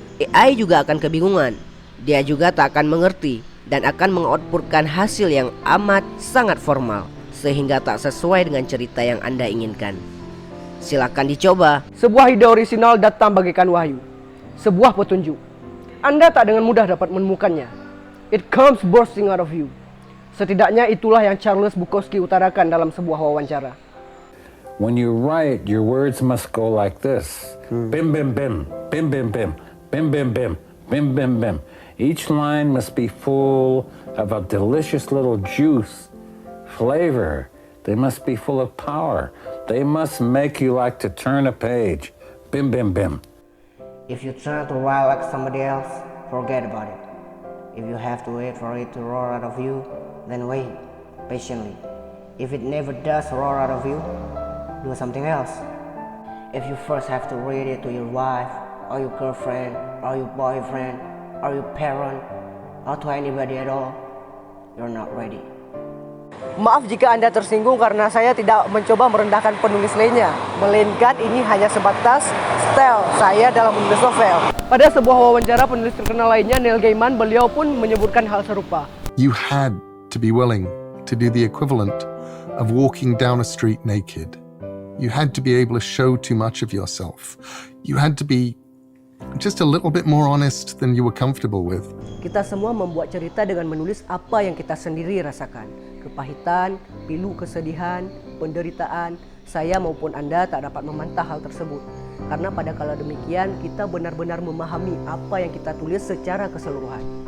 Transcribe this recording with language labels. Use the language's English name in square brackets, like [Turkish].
[Indonesian] AI juga akan kebingungan. Dia juga tak akan mengerti dan akan mengoutputkan hasil yang amat sangat formal, sehingga tak sesuai dengan cerita yang Anda inginkan. Silakan dicoba. Sebuah ide orisinal datang bagaikan wahyu. sebuah petunjuk. Anda tak dengan mudah dapat menemukannya. [English] It comes bursting out of you. [Indonesian] Setidaknya itulah yang Charles Bukowski utarakan dalam sebuah wawancara. [English] When you write, your words must go like this. Bim, bim, bim, bim, bim, bim, bim, bim, bim, bim, bim, bim. Each line must be full of a delicious little juice, flavor. They must be full of power. They must make you like to turn a page. Bim, bim, bim. If you try to write like somebody else, forget about it. If you have to wait for it to roar out of you, then wait patiently. If it never does roar out of you, do something else. If you first have to read it to your wife, or your girlfriend, or your boyfriend, or your parent, or to anybody at all, you're not ready. [Indonesian] Maaf jika Anda tersinggung karena saya tidak mencoba merendahkan penulis lainnya, melainkan ini hanya sebatas style saya dalam menulis novel. Pada sebuah wawancara penulis terkenal lainnya, Neil Gaiman, beliau pun menyebutkan hal serupa. [English] You had to be willing to do the equivalent of walking down a street naked. You had to be able to show too much of yourself. You had to be just a little bit more honest than you were comfortable with. [Indonesian] Kita semua membuat cerita dengan menulis apa yang kita sendiri rasakan. Kepahitan, pilu kesedihan, penderitaan, saya maupun Anda tak dapat memantah hal tersebut. Karena pada kala demikian, kita benar-benar memahami apa yang kita tulis secara keseluruhan.